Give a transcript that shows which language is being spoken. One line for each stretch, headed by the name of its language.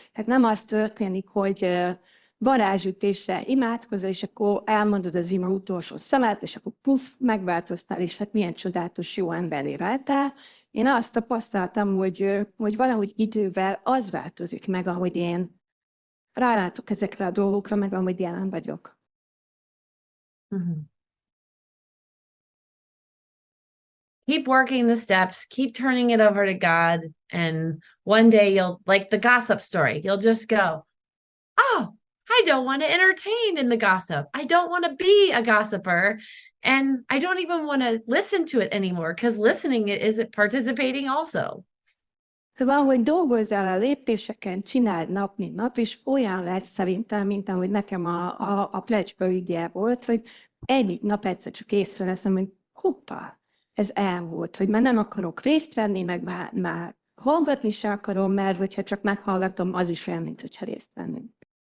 Hungarian: Tehát nem az történik, hogy varázsütésre imádkozol, és akkor elmondod az ima utolsó szavát, és akkor megváltoztál, és hát milyen csodálatos jó emberé váltál. Én azt tapasztaltam, hogy valahogy idővel az változik meg, ahogy én rálátok ezekre a dolgokra, meg ahogy jelen vagyok. Mm-hmm.
English: Keep working the steps, keep turning it over to God, and one day you'll, like the gossip story, you'll just go, I don't want to entertain in the gossip. I don't want to be a gossiper. And I don't even want to listen to it anymore because listening is participating also.
Hungarian: Szóval, hogy dolgozzál a lépéseken, csináld nap, mint nap, és olyan lesz szerintem, mint ahogy nekem a pledge ügye volt, hogy egy nap egyszer csak észreveszem, hogy hoppá, ez elmúlt, hogy már nem akarok részt venni, meg már hallgatni se akarom, mert hogyha csak meghallgatom, az is olyan, mint hogyha részt vennék.